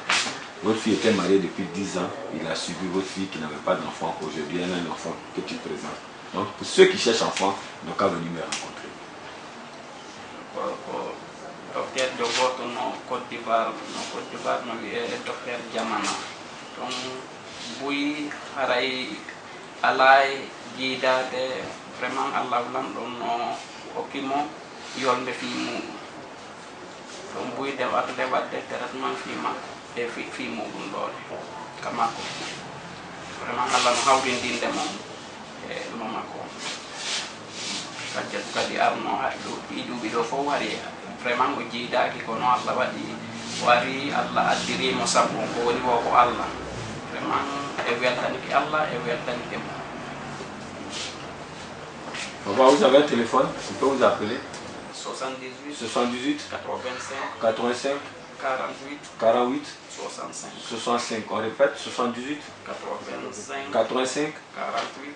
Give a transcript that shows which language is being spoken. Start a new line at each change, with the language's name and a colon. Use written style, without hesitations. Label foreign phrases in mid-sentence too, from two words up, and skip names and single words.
French: Votre fille était mariée depuis 10 ans. Il a suivi votre fille qui n'avait pas d'enfant. Aujourd'hui, elle a un enfant que tu présentes. Donc, pour ceux qui cherchent enfant, ils n'ont qu'à venir me rencontrer. Docteur de votre nom, Côte d'Ivoire, docteur Diamana. Donc, oui,
Fula: Haraï alay jiidade vraiment Allah lam ɗon no hokkimo yolde fi muɗum ɗum buyde warde wadde traitement fi makko e fi muɗum ɗone ka makko vraiment Allah no hawrindinde mom e mamako kadi arno ɗiɗuɓi ɗo fof wari vraiment o jiidaki kono Allah waɗi wari Allah addirimo sabu ko woni wo ko Allah vraiment e weltaniki Allah e weltanike mo.
French: Papa, vous avez un téléphone, on peut vous appeler 78 85 85 85 48 48 65 65. On répète 78 85 85 48